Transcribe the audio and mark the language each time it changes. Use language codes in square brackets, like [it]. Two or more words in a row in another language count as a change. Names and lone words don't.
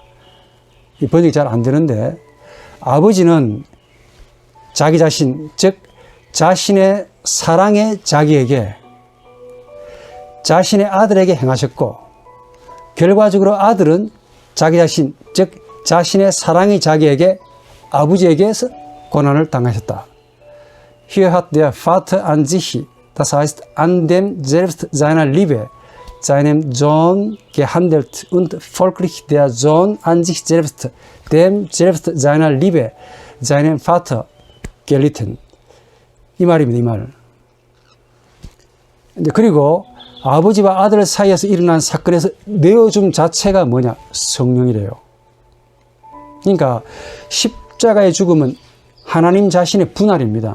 [ko] 이 번역이 잘 안 되는데, 아버지는 자기 자신, 즉 자신의 사랑의 자기에게, 자신의 아들에게 행하셨고, 결과적으로 아들은 자기 자신, 즉 자신의 사랑의 자기에게, 아버지에게서 고난을 당하셨다. [de] Hier hat der Vater an sich, das heißt an dem selbst seiner Liebe, seinem Sohn gehandelt und folglich der Sohn an sich selbst, dem selbst seiner Liebe, seinem Vater gelitten. [ko] 이 말입니다, 이 말. 그리고 아버지와 아들 사이에서 일어난 사건에서 내어줌 자체가 뭐냐? 성령이래요. 그러니까 십자가의 죽음은 하나님 자신의 분할입니다.